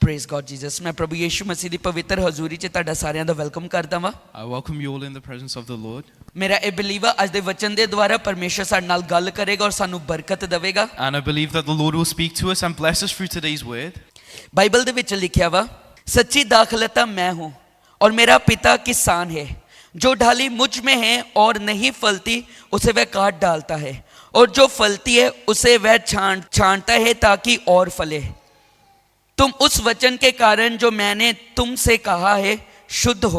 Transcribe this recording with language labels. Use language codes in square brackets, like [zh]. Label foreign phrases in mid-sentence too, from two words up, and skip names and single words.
[en] Praise God Jesus. [pa] ਮੈਂ ਪ੍ਰਭੂ ਯੀਸ਼ੂ ਮਸੀਹ ਦੀ ਪਵਿੱਤਰ ਹਜ਼ੂਰੀ 'ਚ ਤੁਹਾਡਾ ਸਾਰਿਆਂ ਦਾ ਵੈਲਕਮ ਕਰਦਾ ਵਾਂ। [en] I welcome you all in the presence of the Lord. [pa] ਮੇਰਾ ਇਹ ਬਿਲੀਵ ਆ ਅੱਜ ਦੇ ਵਚਨ ਦੇ ਦੁਆਰਾ ਪਰਮੇਸ਼ਰ ਸਾਡੇ ਨਾਲ ਗੱਲ ਕਰੇਗਾ ਔਰ ਸਾਨੂੰ ਬਰਕਤ ਦੇਵੇਗਾ। [en] And I believe that the Lord will speak to us and bless us through today's word. [pa] ਬਾਈਬਲ ਦੇ ਵਿੱਚ ਲਿਖਿਆ ਵਾ, [hi] सच्ची दाखलता मैं हूँ और मेरा पिता किसान है, जो ढाली मुझ में है और नहीं फलती उसे वह काट डालता है, और जो फलती है उसे वह छांटता है ताकि और फले। तुम उस वचन के कारण जो मैंने तुमसे कहा है शुद्ध हो।